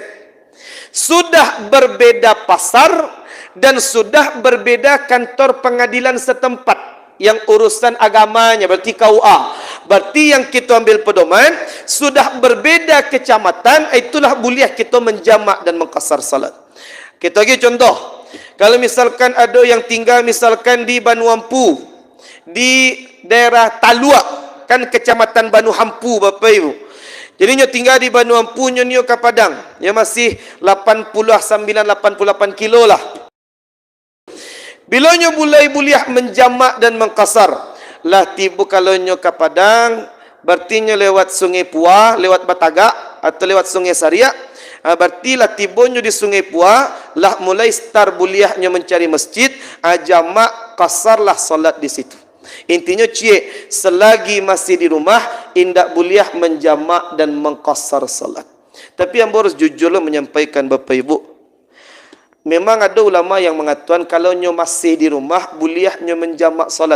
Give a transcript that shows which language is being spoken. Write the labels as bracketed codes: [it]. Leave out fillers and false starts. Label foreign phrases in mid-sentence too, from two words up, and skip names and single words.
[id] Sudah berbeda pasar dan sudah berbeda kantor pengadilan setempat yang urusan agamanya, berarti KUA. Berarti yang kita ambil pedoman, sudah berbeda kecamatan, itulah boleh kita menjamak dan mengqasar salat. Kita bagi contoh. Kalau misalkan ada yang tinggal misalkan di Banu Ampu, di daerah Talua, kan kecamatan Banu Hampu Bapak Ibu. [min] Jadi nyo tinggal di Banu Ampu, nyo ke Padang. [id] Ya masih 89-88 kilo lah. Bila nyo mulai menjamak dan mengqasar, lah tiba kalau nyo ke Padang, berarti nyo lewat Sungai Puah, lewat Batagak atau lewat Sungai Sariak. Berarti lah tiba nyo di Sungai Puah, lah mulai start nyo mencari masjid, jamak qasarlah salat di situ. Intinya selagi masih di rumah indak boleh menjamak dan mengqasar salat. Tapi yang harus jujurlah menyampaikan Bapak Ibu, memang ada ulama yang mengatakan kalau nyo masih di rumah boleh nyo menjamak salat.